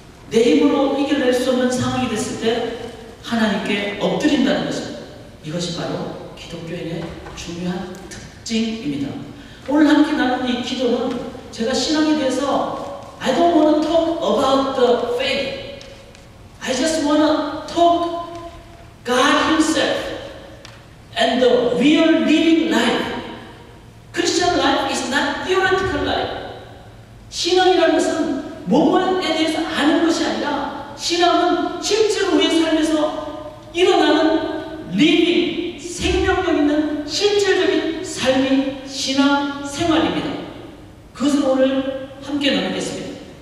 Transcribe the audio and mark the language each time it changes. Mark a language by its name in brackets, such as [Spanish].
[Korean] 내 힘으로 이겨낼 수 없는 상황이 됐을 때 하나님께 엎드린다는 것입니다. 이것이 바로 기독교인의 중요한 특징입니다. 오늘 함께 나눈 이 기도는 제가 신앙에 대해서 [English] I don't want to talk about the faith. I just want to talk God Himself and the real living life. Christian life is not theoretical life. [Korean] 신앙이라는 것은 뭔가에 대해서 아는 것이 아니라 신앙은 실제로 우리의 삶에서 일어나는 리빙, 생명력 있는 실질적인 삶이 신앙 생활입니다. 그것을 오늘 함께 나누겠습니다.